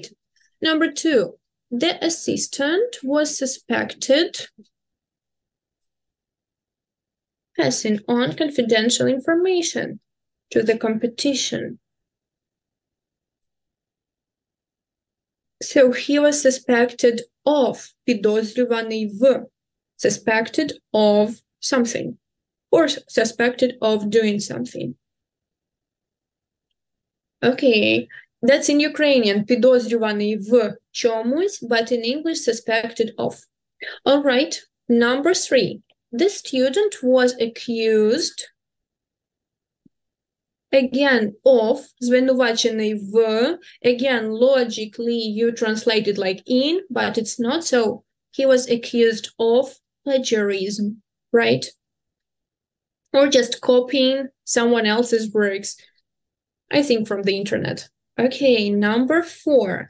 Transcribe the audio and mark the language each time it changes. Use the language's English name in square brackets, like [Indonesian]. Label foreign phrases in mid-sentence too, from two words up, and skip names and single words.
[English] Number 2, the assistant was suspected passing on confidential information to the competition. So he was suspected of, [Ukrainian] підозрюваний в, [English] suspected of something, or suspected of doing something. Okay, that's in Ukrainian, [Ukrainian] підозрюваний в чомусь, [English] but in English, suspected of. All right, number 3. The student was accused, again, of, [Ukrainian] звинувачений в, [English] again, logically you translate it like in, but it's not, so he was accused of plagiarism, right? Or just copying someone else's works, I think from the internet. Okay, number 4.